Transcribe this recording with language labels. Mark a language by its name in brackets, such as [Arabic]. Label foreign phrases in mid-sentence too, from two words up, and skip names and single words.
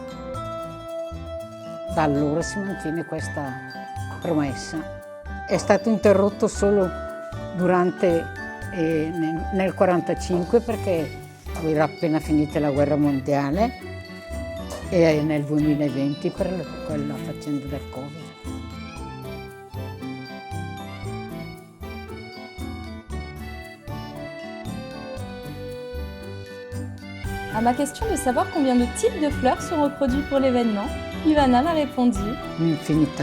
[Italian] Da allora si mantiene questa promessa. È stato interrotto solo durante nel 1945 perché era appena finita la guerra mondiale e nel 2020 per quella faccenda del Covid. [French] À ma question de savoir combien de types de fleurs sont reproduits pour l'événement, Ivana m'a répondu [Italian] Un'infinità.